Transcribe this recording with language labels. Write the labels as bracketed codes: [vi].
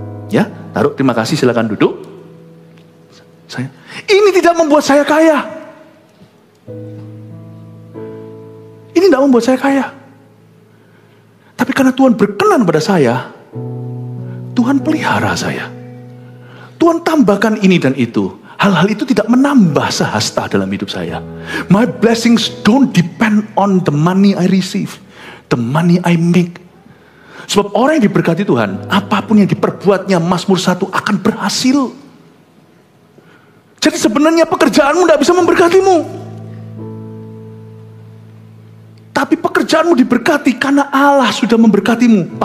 [id] Ya, taruh, terima kasih, silakan duduk. Ini tidak membuat saya kaya. Ini tidak membuat saya kaya. Tapi karena Tuhan berkenan pada saya, Tuhan pelihara saya. Tuhan tambahkan ini dan itu. Hal-hal itu tidak menambah sehasta dalam hidup saya. [en] My blessings don't depend on the money I receive, the money I make. [id] Sebab orang yang diberkati Tuhan, apapun yang diperbuatnya, Mazmur 1 akan berhasil. Jadi sebenarnya pekerjaanmu tidak bisa memberkatimu. Tapi pekerjaanmu diberkati karena Allah sudah memberkatimu.